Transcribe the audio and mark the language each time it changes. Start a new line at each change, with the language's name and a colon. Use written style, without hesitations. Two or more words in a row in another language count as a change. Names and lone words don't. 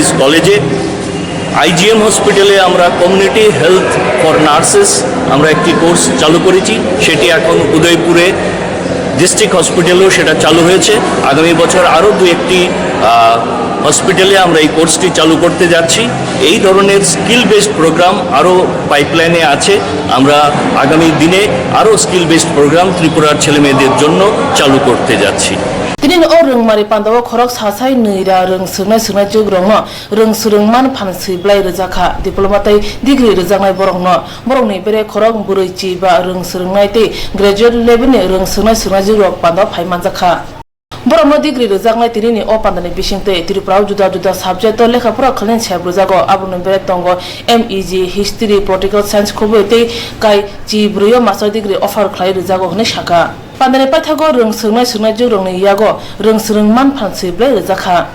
Bangla: কলেজে আইজিএম হসপিটালে আমরা
English: community health for nurses
Bangla: আমরা একটি কোর্স চালু করেছি সেটি এখন উদয়পুরে
English: district hospital
Bangla: সেটা চালু হয়েছে আগামী বছর আরও একটি হসপিটালে আমরা এই কোর্সটি চালু করতে যাচ্ছি এই ধরনের
English: skill based program
Bangla: আরও পাইপলাইনে আছে আমরা আগামী দিনে আরও
English: skill based program
Bangla: ত্রিপুরার ছেলেমেয়েদের জন্য চালু করতে যাচ্ছি
Kok Borok: Tinin o rungmari pandawo khorok sasai neira rungsrungnai jogrongno rungsrungman phansui blai rejaka diplomatai degree rejangnai borokno borokni bere khorok buruichi ba rungsrungnai te
English: graduate level
Kok Borok: ni rungsrungnai jogrok pandaw phaimanjaka borokno degree rejangnai tinini o pandani bisingte Tripura juda subject lekha pura khalen chhabrujago abuni bere tongo MEG history
English: political science
Kok Borok: khoboite kai chi bruyo
English: master degree offer
Kok Borok: khlai rejago hne shaka Pandane paithago rungsrungnai jogrongni yago rungsrungman phansui blai rejaka